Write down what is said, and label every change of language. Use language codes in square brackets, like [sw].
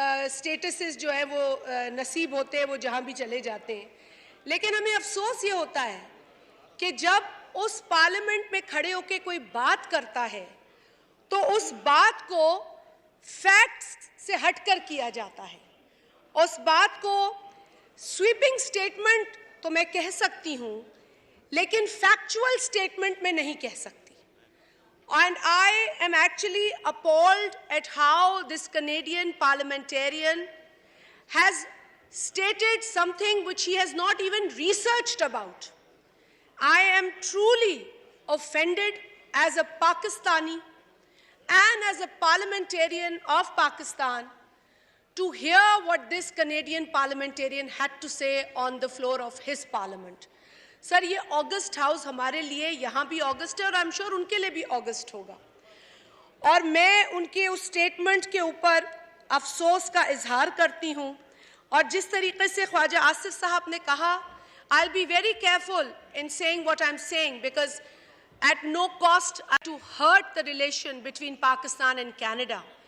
[ur] سٹیٹسز جو ہے وہ نصیب ہوتے ہیں، وہ جہاں بھی چلے جاتے ہیں۔ لیکن ہمیں افسوس یہ ہوتا ہے کہ جب اس پارلیمنٹ میں کھڑے ہو کے کوئی بات کرتا ہے تو اس بات کو فیکٹس سے ہٹ کر کیا جاتا ہے۔ اس بات کو سویپنگ سٹیٹمنٹ تو میں کہہ سکتی ہوں، لیکن فیکچول سٹیٹمنٹ میں نہیں کہہ سکتی۔ [en] And I am actually appalled at how this Canadian parliamentarian has stated something which he has not even researched about. I am truly offended as a Pakistani and as a parliamentarian of Pakistan to hear what this Canadian parliamentarian had to say on the floor of his parliament. [ur] سر، یہ August house ہمارے لیے یہاں بھی آگسٹ ہے، اور [en] I'm sure [ur] ان کے لیے بھی آگسٹ ہوگا، اور میں ان کے اس سٹیٹمنٹ کے اوپر افسوس کا اظہار کرتی ہوں۔ اور جس طریقے سے خواجہ آصف صاحب نے کہا، [en] I'll be very careful in saying what I'm saying because at no cost to hurt the relation between Pakistan and Canada.